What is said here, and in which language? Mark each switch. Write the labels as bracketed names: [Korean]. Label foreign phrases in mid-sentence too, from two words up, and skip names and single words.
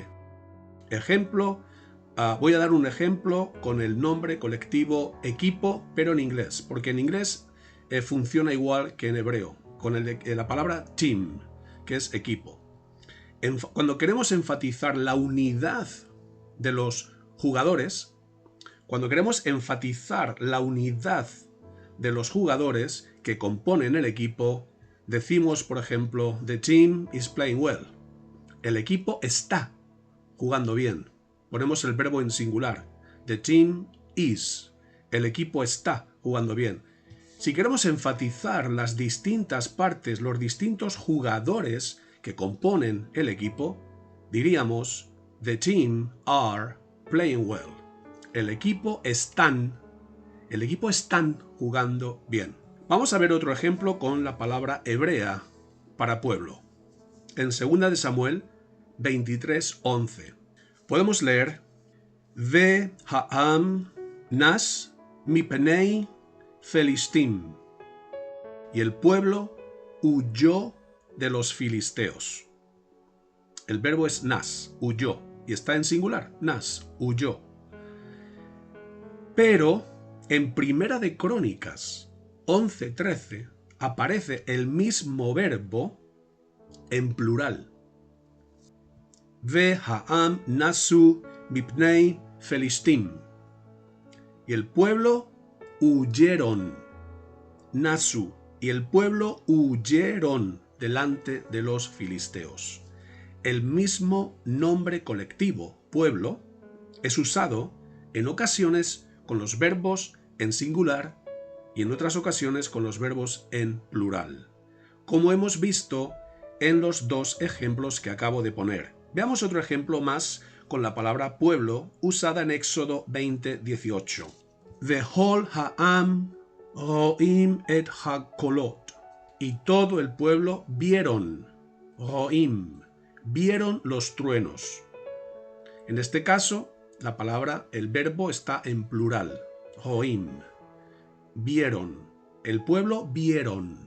[Spanish] Ejemplo, voy a dar un ejemplo con el nombre colectivo equipo, pero en inglés, porque en inglés funciona igual que en hebreo, con la palabra team, que es equipo. Cuando queremos enfatizar la unidad de los jugadores, que componen el equipo, decimos, por ejemplo, [English] the team is playing well. [Spanish] El equipo está jugando bien. Ponemos el verbo en singular. [English] The team is. [Spanish] El equipo está jugando bien. Si queremos enfatizar las distintas partes, los distintos jugadores que componen el equipo, diríamos [English] the team are playing well. [Spanish] El equipo están jugando bien. Vamos a ver otro ejemplo con la palabra hebrea para pueblo. En 2 de Samuel 23:11 podemos leer [Hebrew] והעם נס מפני פלשתים. [Spanish] Y el pueblo huyó de los filisteos. El verbo es nas, huyó, y está en singular, nas, huyó. Pero en Primera de Crónicas 11:13 aparece el mismo verbo en plural. [Hebrew] והעם נסו מפני פלשתים. [Spanish] Y el pueblo huyeron. Nasu. Y el pueblo huyeron delante de los filisteos. El mismo nombre colectivo, pueblo, es usado en ocasiones con los verbos en singular y en otras ocasiones con los verbos en plural, como hemos visto en los dos ejemplos que acabo de poner. Veamos otro ejemplo más con la palabra pueblo usada en Éxodo 20:18. [Hebrew] וכל העם ראים את הקולת. [Spanish] Y todo el pueblo vieron, ro'im, vieron los truenos. En este caso, la palabra, el verbo está en plural, ro'im. Vieron, el pueblo vieron.